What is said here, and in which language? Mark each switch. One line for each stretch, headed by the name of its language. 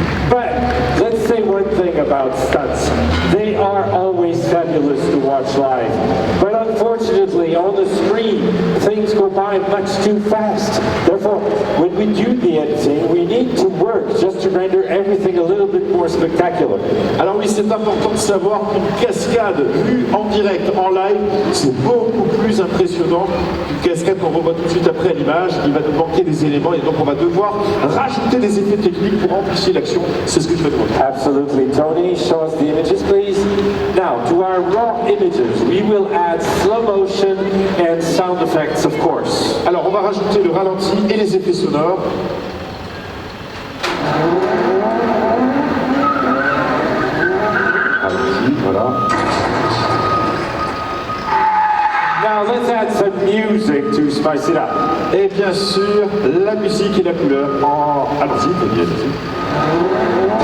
English: But let's say one thing about stunts. They are always fabulous to watch live. But unfortunately, on the screen, things go by much too fast. Therefore, when we do the editing, we need to work just to render everything a little bit more spectacular.
French: Alors oui, c'est important de savoir qu'une cascade vue en direct, en live, c'est beaucoup plus impressionnant qu'une cascade qu'on revoit tout de suite après à l'image. Il va nous manquer des éléments et donc on va devoir rajouter des effets techniques pour amplifier l'action. C'est ce que je vais te montrer.
English: Absolutely. Tony, show us the images, please. Now, to our raw images, we will add slow motion and sound effects, of course.
French: Alors, on va rajouter le ralenti et les effets sonores. Ralenti, voilà.
English: Now, let's add some music to spice it up.
French: Et bien sûr, la musique et la couleur en... Allons-y, Tony, allons-y.